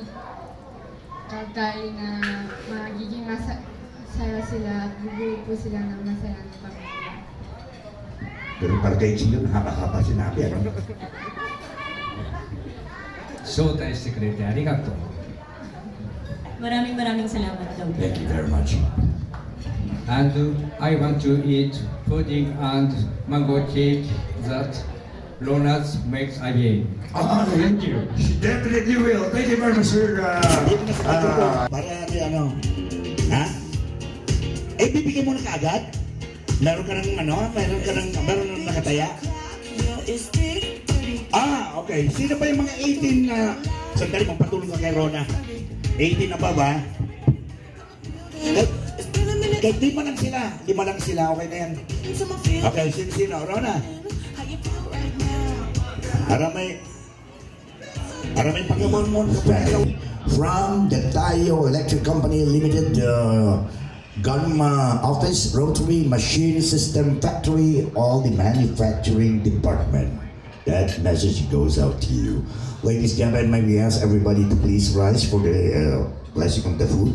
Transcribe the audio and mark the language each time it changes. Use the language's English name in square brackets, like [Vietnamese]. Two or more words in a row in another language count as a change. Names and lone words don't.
[Filipino] Tatay na magiging masaya sila at bubuo po sila ng masayang pamilya. Pero para kay Gio, nakakapa sinabi, ano? [Japanese] 招待してくれてありがとう。 [Filipino] Maraming salamat daw. [English] Thank you very much. And I want to eat pudding and mango cake that Ronas makes again. Thank you. She definitely will. Thank you very much, sir. [Filipino] Para ano? Ha? Eh, bibigyan mo na kaagad? Meron ka ng meron ng nakataya? Okay. Sino ba yung mga 18 na, sandali, magpatulong ka kay Rona. 18 na ba? Kahit lima lang sila, okay na yan. Okay, sino? Rona? Aramay Panginoon [English] From the Tayo Electric Company Limited, Gunma Office, Rotary Machine System Factory, all the manufacturing department. That message goes out to you. Ladies and gentlemen, may we ask everybody to please rise for the blessing of the food.